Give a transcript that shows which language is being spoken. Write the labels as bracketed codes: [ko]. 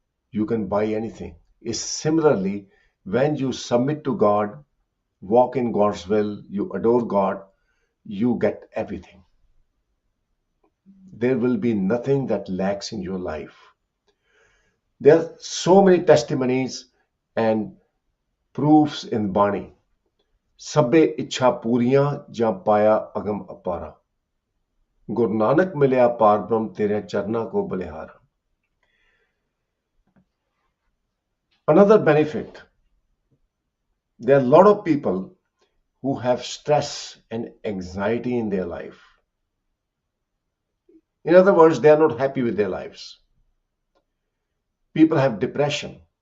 [en] You can buy anything. Is similarly, when you submit to God, walk in God's will, you adore God, you get everything. There will be nothing that lacks in your life. There are so many testimonies and proofs in Bani. [pa] Sabbe ਇੱਛਾ ਪੂਰੀਆਂ ਜਾਂ ਪਾਇਆ ਅਗਮ ਅਪਾਰਾ ਗੁਰੂ ਨਾਨਕ ਮਿਲਿਆ ਪਾਰ ਬ੍ਰਹਮ ਤੇਰੇ ਚਰਨਾਂ ਕੋ ਬਲਿਹਾਰਾ. [en] Another benefit, there are a lot of people who have stress and anxiety in their life. In other words, they are not happy with their lives. People have depression.